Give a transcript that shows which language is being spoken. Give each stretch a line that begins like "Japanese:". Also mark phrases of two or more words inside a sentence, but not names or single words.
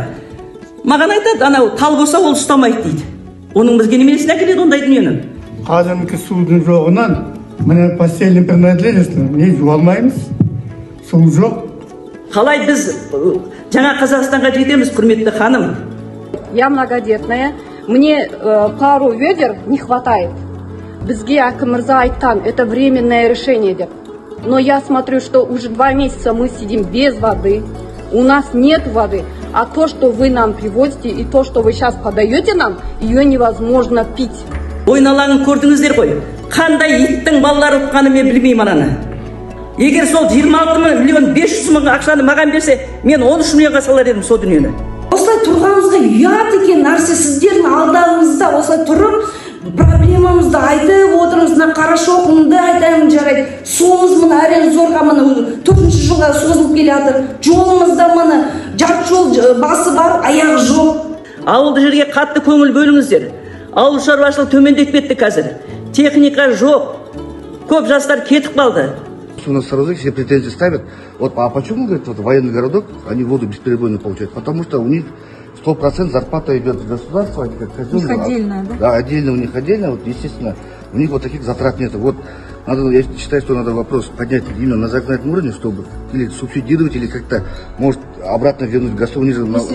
Kazakh: Маған айтады, анау тал болса ол ұстамайды дейді. Оның бізге немесіне әкеледі ондай дүниені. Қазіргі судың жоғынан міне
Russian: постельный принадлежность
Kazakh: не жуа алмаймыз. Су жоқ. Қалай біз жаңа Қазақстанға жетеміз, құрметті ханым?
Russian: Я многодетная. Мне пару ведер не хватает.
Kazakh: Бізге әкім мырза айтқан,
Russian: это временное решение деп. Но я смотрю, что уже 2 месяца мы сидим без воды. У нас нет воды. А то, что вы нам привозите, и то, что вы сейчас подаете нам, ее невозможно пить.
Kazakh: Ойналаңын көрдіңіздер ғой. Қандай иттің балалары ұтқаны мен білмеймін ананы. Егер сол 26 миллион 500 мың ақшаны маған берсе, мен 13 миллионға салар едім сол дүниені. Осылай тұрғанымызға ұят екен нәрсе, сіздердің алдағыңызда осылай тұрып, проблемамызды айтып отырмыз, мына Қарашоқынды айтайын жарайды. Суымыз мына әрең зорға мына 4-ші жылға созылып келе жатыр. Жолымызда мына жарты жол басы бар, аяғы жоқ. Ауылды жерге қатты көңіл бөліңіздер. Ауыл шаруашылығы төмендеп кетті қазір. Техника жоқ. Көп жастар кетіп қалды.
Russian: У нас сразу все претензии ставят. Вот, а почему, говорит, вот военный городок, они воду бесперебойно получают? Потому что у них 100% зарплата идет в государство. У них отдельная, да? Да, отдельно у них отдельно. Вот, естественно, у них вот таких затрат нет. Вот, надо, я считаю, что надо вопрос поднять именно на законодательном уровне, чтобы или субсидировать, или как-то, может, обратно вернуть государство.